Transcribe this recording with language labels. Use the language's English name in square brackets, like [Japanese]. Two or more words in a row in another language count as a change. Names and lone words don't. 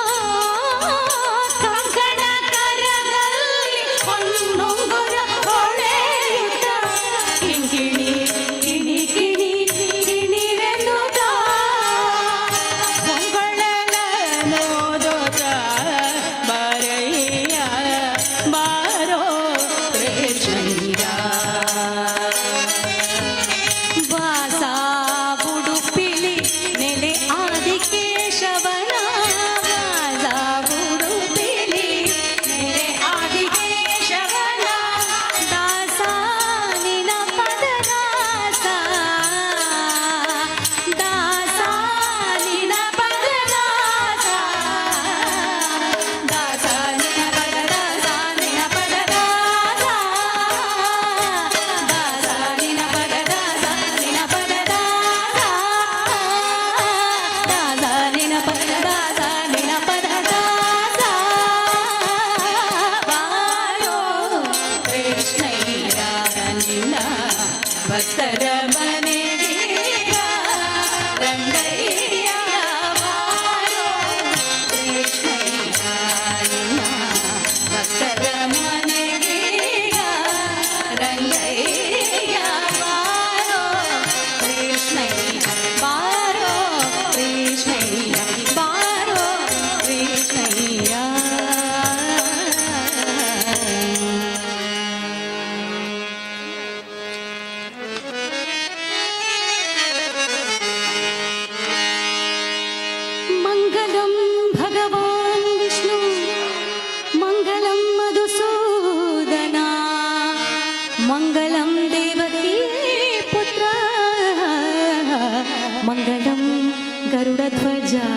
[Kannada] ಕಂಕಣ ಕರದಲ್ಲಿ ಹೊನ್ನುಂಗುರ ಹೊಳೆಯುತ್ತ ಕಿಣಿ ಕಿಣಿ ಕಿಣಿ ಕಿಣಿಗೆನ್ನುತ್ತ ಹೊಂಗಳಲನೋದೋತ ಬಾರಯ್ಯ ಬಾರೋ ಕೃಷ್ಣಯ್ಯ. ವಾಸ ಉಡುಪಿಲಿ ನೆಲೆ ಆದಿಕೇಶವನ ವಾಸ ಉಡುಪಿಲಿ ನೆಲೆ ಆದಿಕೇಶವನ ದಾಸ ನಿನ ಪದದಾಸ ದಾಸ ನಿನ ಪದದಾಸ ದಾಸ ನಿನ ಪದದಾಸ ನಿನ ಪದದಾಸ ದಾಸ ನಿನ ಪದದಾಸ ನಿನ ಪದದಾಸ ದಾಸ ನಿನ ಪದದಾಸ ನಿನ ಪದದಾಸ ಬಾರೋ ಕೃಷ್ಣಯ್ಯ ನಿನ್ನ ಭಕ್ತರ ಮನೆಗೆ ರಂಗಯ್ಯ ಬಾರೋ ಕೃಷ್ಣಯ್ಯ ನಿನ್ನ ಭಕ್ತರ ಮನೆಗೆ ರಂಗಯ್ಯ ಬಾರೋ ಕೃಷ್ಣಯ್ಯ ಬಾರೋ ಕೃಷ್ಣಯ್ಯ ಬಾರೋ ಕೃಷ್ಣಯ್ಯ. [Sanskrit] ಮಂಗಲಂ ಭಗವಾನ್ ವಿಷ್ಣು ಮಂಗಲಂ ಮಧುಸೂದನ ಮಂಗಲಂ ದೇವಕೀ ಪುತ್ರ ಮಂಗಲಂ ಗರುಡಧ್ವಜ.